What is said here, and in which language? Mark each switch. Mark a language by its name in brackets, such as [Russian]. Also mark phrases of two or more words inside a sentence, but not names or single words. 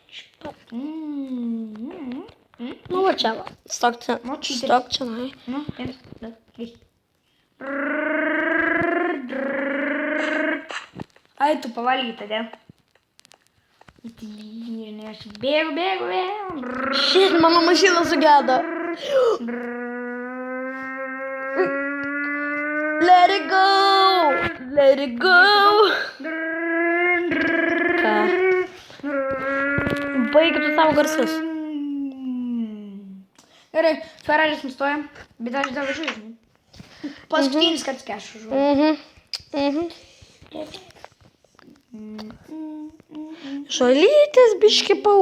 [Lithuanian] Nu, va čia va. Stok čia. Stok čia, nai. Nu, 1, 2, 3. Ai, tu pavalgy tada. Aš bėgu. Šit, mano mašina sugedo. [English] Let it go. [Lithuanian] Ką? Baig tu savo garsus. Gerai, Ferraris nustoja, bet aš dar važiuoju, žinai. Paskutinis kartas, kai aš važiuoju. Žolytės biški pau.